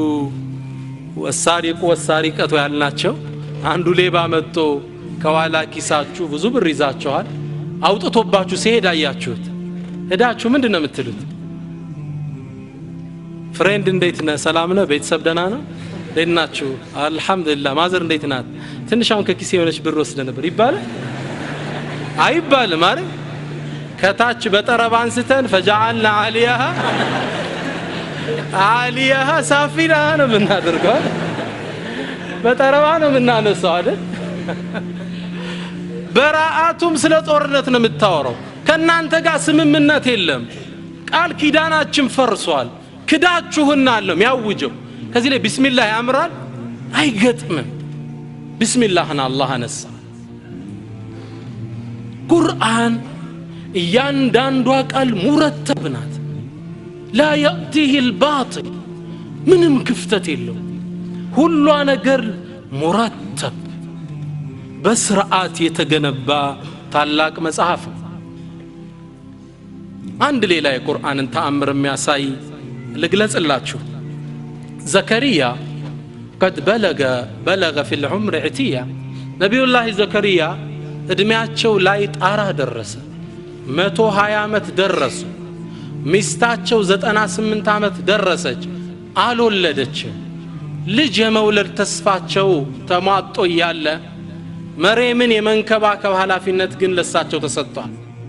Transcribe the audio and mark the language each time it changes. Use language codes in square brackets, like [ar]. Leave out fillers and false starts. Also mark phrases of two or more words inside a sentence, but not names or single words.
[am] ወሳሪቀቱ ያልናቸው አንዱ ሌባ መጥቶ ከኋላ ኪሳችሁ ብዙ ብር ይዛችኋል አውጥቶባችሁ ሲሄድ አያችሁት ሄዳችሁ ምንድነው የምትሉት ፍሬንድ እንዴት ነህ ሰላም ነህ ቤተሰብ ደህና ነው ለናችሁ አልহামዱሊላህ ማዘር እንዴት ናት ትንሽውን ከኪሴ የሆነች ብር ወስደ ነበር ይባላል አይባልም አይደል ከታች በጠረባ አንስተን فجعلنا [ar] عليها سافلها [am] ነው የምናደርገው በጠረባ ነው የምናነሳው አይደል በራአቱም ስለ ጦርነት ነው የምታወራው ከናንተ ጋር ስምምነት የለም ቃል ኪዳናችን ፈርሷል ክዳችሁና አለም ያውጀው ከዚህ ላይ ቢስሚላህ ያምራል አይገጥምም ቢስሚላህና አላህ አነሳ ቁርአን እያንዳንዷ ቃል ሙረተብ ናት [ar] لا يأتيه الباطل [am] ምንም ክፍተት የለው ሁሉ ነገር ሙረተብ በስርዓት የተገነባ ታላቅ መጽሐፍ አንድ ሌላ የቁርአንን ተአምር የሚያሳይ ልግለጽላችሁ [ar] زكريا قد بلغ في العمر عتية نبي الله زكريا [am] እድሜያቸው ላይ ጣራ ደረሰ 120 ዓመት ደረሱ ሚስታቸው 98 ዓመት ደረሰች አልወለደች ልጅ የመውለድ ተስፋቸው ተሟጦ ያለ መርየምን የመንከባከብ ኃላፊነት ግን ለሳቸው ተሰጥቷል